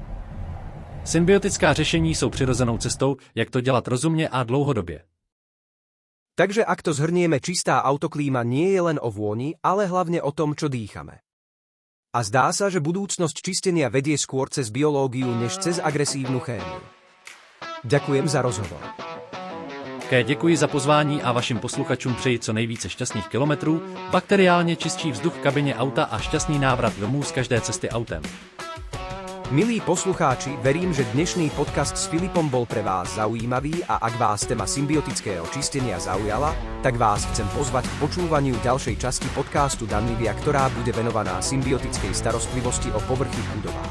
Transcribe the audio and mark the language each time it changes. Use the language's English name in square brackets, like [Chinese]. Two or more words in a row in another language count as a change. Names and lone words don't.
[Czech] Symbiotická řešení jsou přirozenou cestou, jak to dělat rozumně a dlouhodobě. [Slovak] Takže ak to zhrnieme, čistá autoklíma nie je len o vôni, ale hlavne o tom, čo dýchame. A zdá sa, že budúcnosť čistenia vedie skôr cez biológiu, než cez agresívnu chémiu. Ďakujem za rozhovor. [Czech] Děkuji za pozvání a vašim posluchačům přeji co nejvíce šťastných kilometrů, bakteriálně čistší vzduch v kabině auta a šťastný návrat domů z každé cesty autem. [Slovak] Milí poslucháči, verím, že dnešný podcast s Filipom bol pre vás zaujímavý a ak vás téma symbiotického čistenia zaujala, tak vás chcem pozvať k počúvaniu ďalšej časti podcastu Dannivia, ktorá bude venovaná symbiotickej starostlivosti o povrchy v budovách.